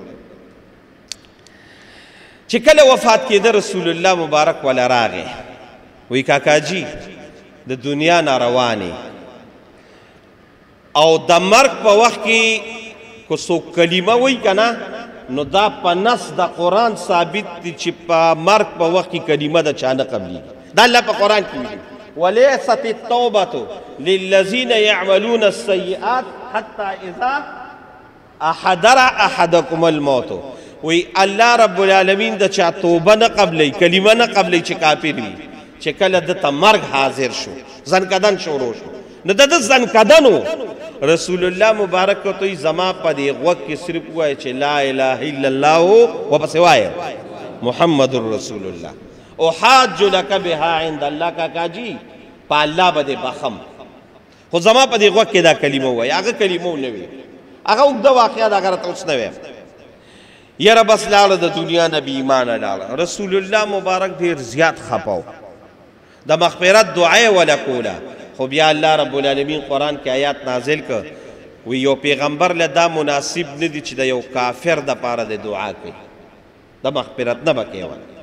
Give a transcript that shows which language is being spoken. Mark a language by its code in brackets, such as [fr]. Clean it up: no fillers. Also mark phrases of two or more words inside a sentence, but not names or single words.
[ps] چې کله وفات کېده رسول الله مبارک ولا راغی، وی کاکاجی د دنیا ناروانې او د مرګ په وخت کې کو څوک کلمه وی کنه، نو دا په نص د قرآن ثابت دی چې په مرګ په وخت کې کلمه د چا نه قبلیږي. دا الله په قرآن کې ویلي [ar] ولیست التوبة للذین یعملون السیئات حتی اذا حضر احدکم الموت. [ps] وی [ar] الله رب العالمین [ps] د چا توبه نه قبلی، کلمه نه قبلی چې کافر وي، چې کله دته مرګ حاضر شو، زنکدن شروع شو، نو د زنکدنو رسول الله مبارک ته زما په دې غوږ کې صرف وایي چې [ar] لا اله الا الله، [ps] وپسې وایي [ar] محمد رسول الله. احاج لک بها عند الله. [ps] کاکاجي په الله به دې بخم، خو زما په دې غوږ کې دا کلمه وایي. هغه کلمه نه وي، هغه اوږده واقعه ده، هغه راته اوس نه وایم. یاره بس لاړه د دنیا نه بې ایمانه لاړه. رسول الله مبارک ډېر زیات خپه، د مغفرت دعا یې وله کوله، خو بیا [ar] الله رب العالمین [ps] قرآن کې آیات نازل کړ، وی یو پیغمبر له دا مناسب نه دی چې د یو کافر دپاره د دعا کوي، د مغفرت نه به کوي.